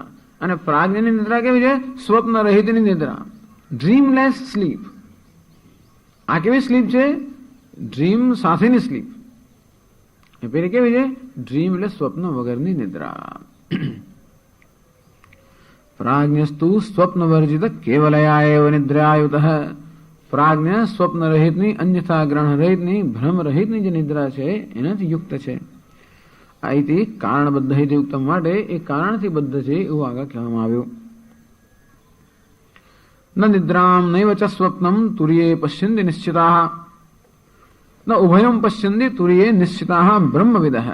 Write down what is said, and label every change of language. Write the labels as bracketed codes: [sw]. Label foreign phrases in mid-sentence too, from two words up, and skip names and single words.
[gu] અને પ્રાજ્ઞની નિદ્રા કેવી છે? સ્વપ્ન રહિતની નિદ્રા. [en] dreamless sleep. [gu] આ કેવી સ્લીપ છે? ડ્રીમ સાથેની સ્લીપ. એ પેલી કેવી છે? ડ્રીમ એટલે સ્વપ્ન વગરની નિદ્રા. [sa] प्राज्ञस्तु स्वप्न वर्जित केवलया एव निद्रायुतः. [gu] प्राज्ञ સ્વપ્ન રહિતની, અન્યથા ગ્રહણ રહિતની, ભ્રમ રહિતની જે નિદ્રા છે એનાથી યુક્ત છે. અહીંથી કારણબદ્ધ યુક્ત માટે એ કારણથી બદ્ધ છે એવું આગળ કહેવામાં આવ્યું. [sa] ન નિદ્રામ નૈવ ચ સ્વપ્નમ તુર્યે પશ્યન્તિ નિશ્ચિતાઃ ન ઉભયમ પશ્યન્તિ તુર્યે નિશ્ચિતાઃ બ્રહ્મવિદઃ.